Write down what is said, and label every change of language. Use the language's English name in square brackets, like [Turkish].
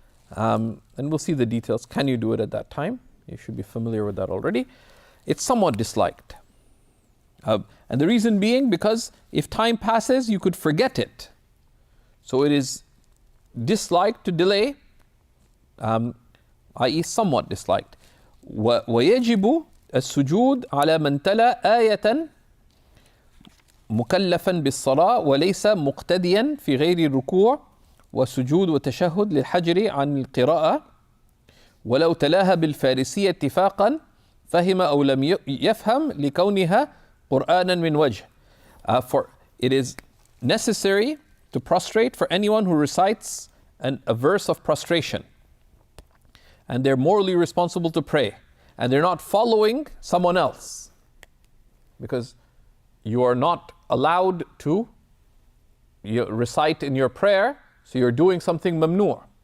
[English] And we'll see the details. Can you do it at that time? You should be familiar with that already. It's somewhat disliked. And the reason being because if time passes, you could forget it. So it is disliked to delay, i.e. somewhat disliked. [Arabic] ويجب السجود على من تلا آية مكلفا بالصلاة وليس مقتديا في غير الركوع وسجود وتشهد للحجر عن القراءة ولو تلاها بالفارسية اتفاقا فهم أو لم يفهم لكونها قرآنا من وجه. [English] For it is necessary to prostrate for anyone who recites a verse of prostration. And they're morally responsible to pray. And they're not following someone else. Because you are not allowed to recite in your prayer, so you're doing something mamnu'.